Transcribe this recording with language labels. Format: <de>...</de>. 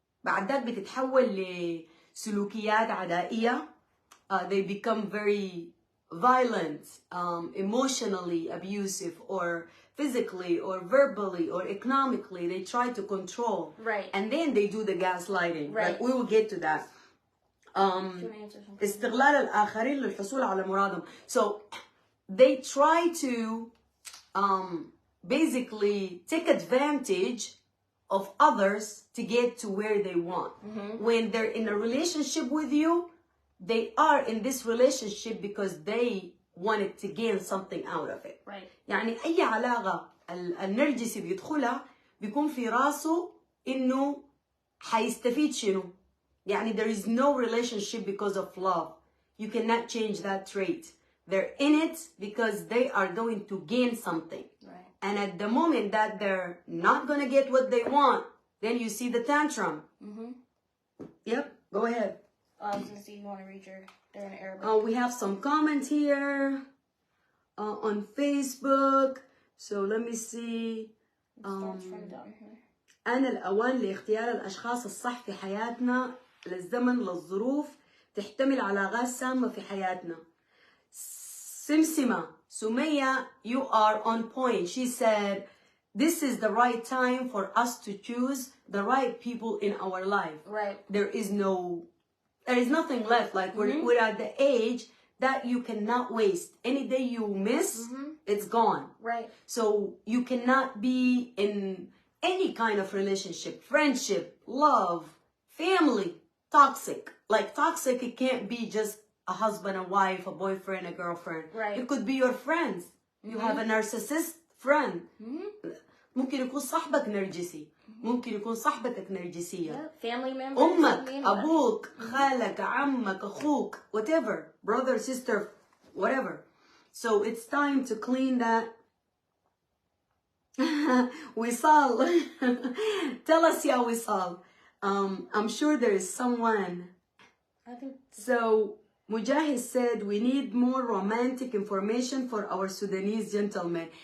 <ar>بعد ذلك بتتحول لسلوكيات عدائية.</ar> <en>They become very violent, emotionally abusive, or physically, or verbally, or economically. They try to control. Right. And then they do the gaslighting. Right. Like, we will get to that.</en> <ar>استغلال الآخرين للحصول على مرادهم.</ar> <en>So they try to basically take advantage of others to get to where they want. When they're in a relationship with you, they are in this relationship because they wanted to gain something out of it. Right.</en> <ar>يعني أي علاقة النرجسي بيدخلها بيكون في راسه إنه حيستفيد شنو.</ar> <en>يعني there is no relationship because of love. You cannot change that trait. They're in it because they are going to gain something. Right. And at the moment that they're not going to get what they want, then you see the tantrum. Yep, go ahead. I was going to see if you want to read they're in Arabic. We have some comments here on Facebook. So let me see. Starts from down here.</en> <ar>أنا الأوان لاختيار الأشخاص الصح في حياتنا للزمن للظروف تحتمل علاقات سامة في حياتنا.</ar> <en>سمسمة سمية, you are on point. She said, this is the right time for us to choose the right people in our life. Right. There is nothing left. Like we're at the age that you cannot waste. Any day you miss, it's gone. Right. So you cannot be in any kind of relationship, friendship, love, family, toxic. Like toxic, it can't be just a husband, a wife, a boyfriend, a girlfriend. Right. It could be your friends. You have a narcissist friend.</en> <ar>ممكن يكون صاحبك نرجسي. ممكن يكون صاحبتك نرجسية.</ar> <en>Family members.</en> <ar>أمك, أبوك, خالك, عمك, أخوك,</ar> <en>whatever. Brother, sister, whatever. So it's time to clean that. Wisal, tell us, ya Wisal. I'm sure there is someone. I think so. Mujahid said we need more romantic information for our Sudanese gentlemen.</en>